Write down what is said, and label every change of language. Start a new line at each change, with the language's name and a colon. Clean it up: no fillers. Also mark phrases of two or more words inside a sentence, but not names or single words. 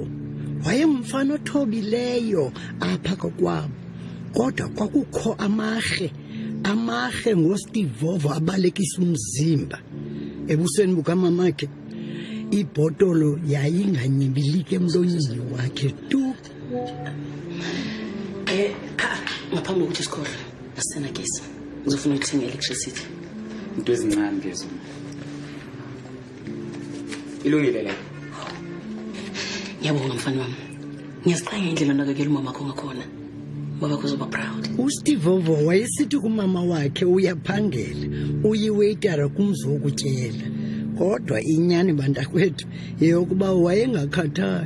Xhosa: Wayengumfana othobileyo apha kokwabo. Kodwa kwakukho amahe ngoStivovo abalekisa umzimba. Ebusweni bukamamake ibhotolo yayinganyibilike emlonyeni wakhe tu.
Zulu: Ngaphambi kokuthi isikole asena gesi. Ngizofuna ukuthenga electricity. Into ezincane lezo. Ilungile la. Ngiyabonga mfana wami. Ngiyasiqanga indlela onakekela umama wakho ngakhona. Baba kuzoba proud.
Xhosa: uStivovo wayesithi kumama wakhe uyaphangela, uyiwaitera kumzi wokutyela. Kodwa inyani bantakwethu yeyokuba wayengakhathali.